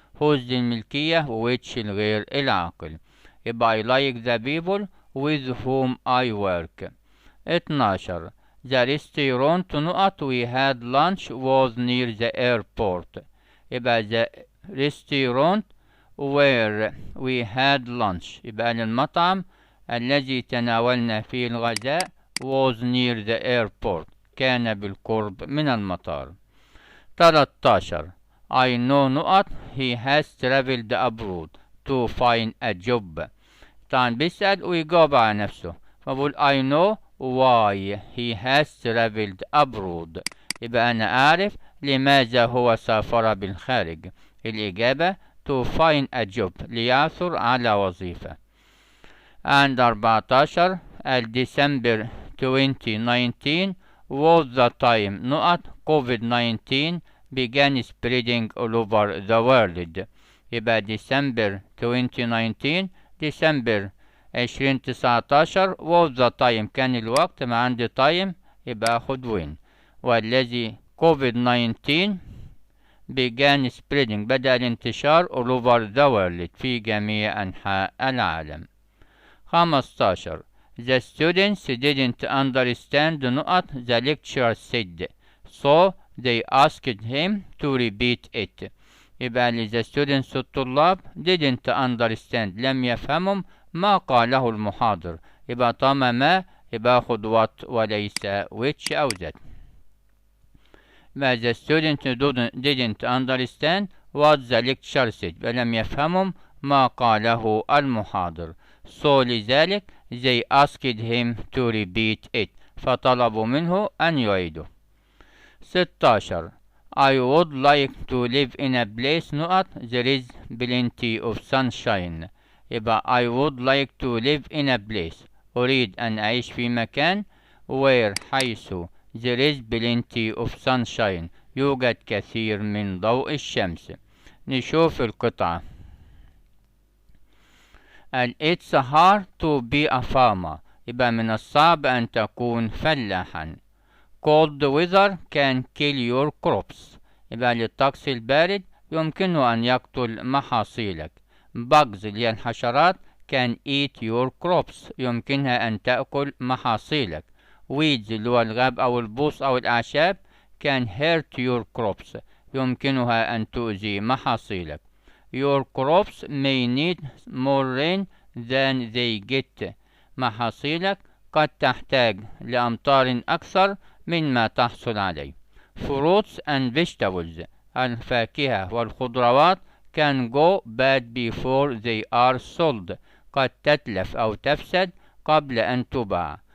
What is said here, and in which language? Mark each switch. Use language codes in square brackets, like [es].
[ar] whose للملكية وwhich الغير العاقل. [en] يبقى I like the people with whom I work. 12. The restaurant we had lunch was near the airport. [ar] يبقى [en] the restaurant where we had lunch، [ar] يبقى المطعم الذي تناولنا فيه الغداء [en] was near the airport [ar] كان بالقرب من المطار. [en] 13. I know not he has traveled abroad to find a job. [ar] طبعا بيسأل ويجاوب على نفسه، فبقول [en] I know why he has traveled abroad، [ar] يبقى أنا أعرف لماذا هو سافر بالخارج. الإجابة [en] to find a job [ar] ليعثر على وظيفة. [en] and 14. December 2019 was the time not COVID-19 began spreading all over the world. يبقى December 2019 December 2019 was the time [ar] كان الوقت، ما عندي [en] time يبقى أخد when، والذي COVID-19 began spreading [ar] بدأ الانتشار [en] all over the world [ar] في جميع أنحاء العالم. [en] 15. The students didn't understand not the lecturer said, so they asked him to repeat it. [ar] يبقى [en] the students [ar] الطلاب [en] didn't understand [ar] لم يفهموا ما قاله المحاضر، يبقى طالما ما يبقى خد what وليس which أو that. [en] the students didn't understand what the lecturer said، [ar] لم يفهموا ما قاله المحاضر، [en] so لذلك they asked him to repeat it، [ar] فطلبوا منه أن يعيده. [en] 16. I would like to live in a place not there is plenty of sunshine. يبقى I would like to live in a place [ar] أريد أن أعيش في مكان [en] where حيث there is plenty of sunshine [ar] يوجد كثير من ضوء الشمس. نشوف القطعة. [en] It's hard to be a farmer، [ar] يبقى من الصعب أن تكون فلاحا. [en] Cold weather can kill your crops، [ar] يبقى للطقس البارد يمكنه أن يقتل محاصيلك. Bugs اللي هي الحشرات [en] can eat your crops، [ar] يمكنها أن تأكل محاصيلك. Weeds اللي هو الغاب أو البوص أو الأعشاب [en] can hurt your crops، [ar] يمكنها أن تؤذي محاصيلك. [en] Your crops may need more rain than they get، [ar] محاصيلك قد تحتاج لأمطار أكثر مما تحصل عليه. [en] Fruits and vegetables، [ar] الفاكهة والخضروات [en] can go bad before they are sold، [ar] قد تتلف أو تفسد قبل أن تباع.